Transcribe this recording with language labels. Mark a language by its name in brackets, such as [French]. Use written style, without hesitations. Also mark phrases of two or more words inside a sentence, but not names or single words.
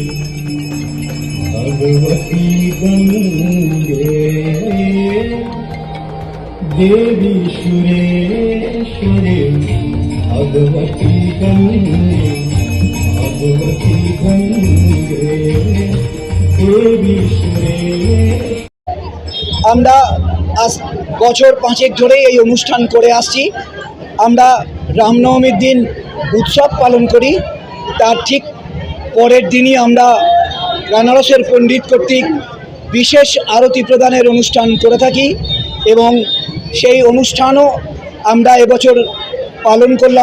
[Sanskrit] भगवती गंगे देवी सुरेश्वरी भगवती गंगे भगवती गंगे देवी सुरेश। [Bangla] আমরা আজ বছর 5 ধরে এই অনুষ্ঠান করে আসছি। আমরা রামনবমীর দিন উৎসব পালন করি, তার ঠিক পরের দিনই আমরা বেনারসের পণ্ডিত কর্তৃক বিশেষ আরতি প্রদানের অনুষ্ঠান করে থাকি এবং সেই অনুষ্ঠানও আমরা এবছর পালন করলাম।